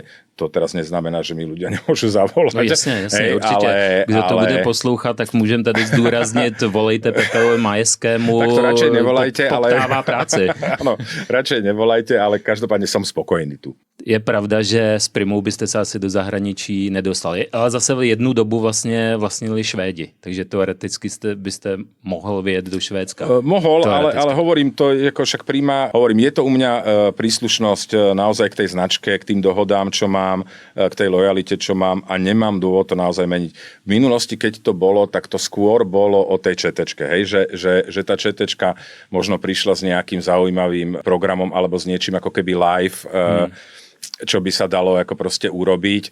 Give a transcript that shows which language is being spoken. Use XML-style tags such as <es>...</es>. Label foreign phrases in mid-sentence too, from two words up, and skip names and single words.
<sk>To teraz neznamená, že mi ľudia nemôžu zavolať. No jasne, určite.</sk> <cs>Kdo to bude poslouchat, tak môžem tady zdůraznit, volejte Pepelovi Majskému.</cs> <sk>Tak to radšej nevolajte,</sk> <cs>poptává práci.</cs> <sk>Áno, radšej nevolajte, ale každopádne som spokojný tu.</sk> <cs>Je pravda, že s Primou byste se asi do zahraničí nedostali, ale zase v jednu dobu vlastnili Švédi, takže teoreticky byste mohl vyjet do Švédska.</cs> <sk>Mohol, ale hovorím, to je ako však Prima, je to u mňa príslušnosť naozaj k tej značke, k tým dohodám, čo mám, k tej lojalite, čo mám a nemám dôvod to naozaj meniť. V minulosti, keď to bolo, tak to skôr bolo o tej ČTčke, hej, že tá ČTčka možno prišla s nejakým zaujímavým programom alebo s niečím ako keby live, čo by sa dalo ako proste urobiť.</sk>